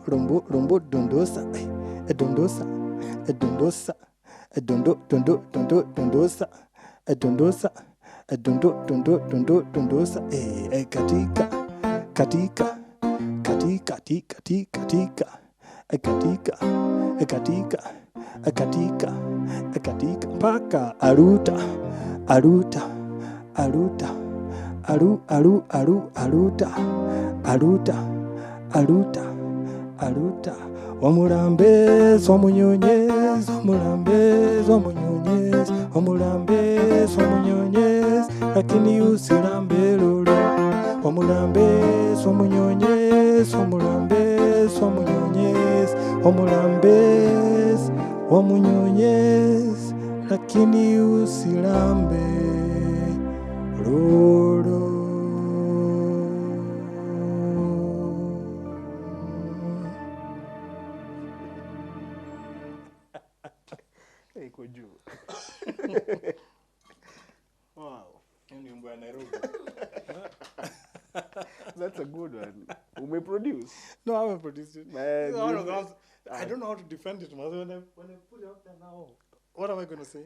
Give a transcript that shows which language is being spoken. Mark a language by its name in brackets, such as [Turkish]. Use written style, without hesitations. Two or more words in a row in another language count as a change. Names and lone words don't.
[Swahili] rombo rombo dondosa dondosa dondosa dondo dondo dondo dondosa dondosa dondo dondo dondo dondosa katika katika katika katika katika katika katika katika katika mpaka aruta aruta aruta aru aru aru aruta aruta aruta aruta [Ganda] omulambes omunyonyes omulambes omunyonyes omulambes omunyonyes [Swahili] lakini usilambe lolo [Ganda] omulambes omunyonyes omulambes omunyonyes omulambes omunyonyes [Swahili] lakini usilambe lolo. Iko juu. [English] Wow. That's a good one. We produce. No, I haven't produced it. Man, I don't know how to defend it. When I put it out there now, what am I going to say?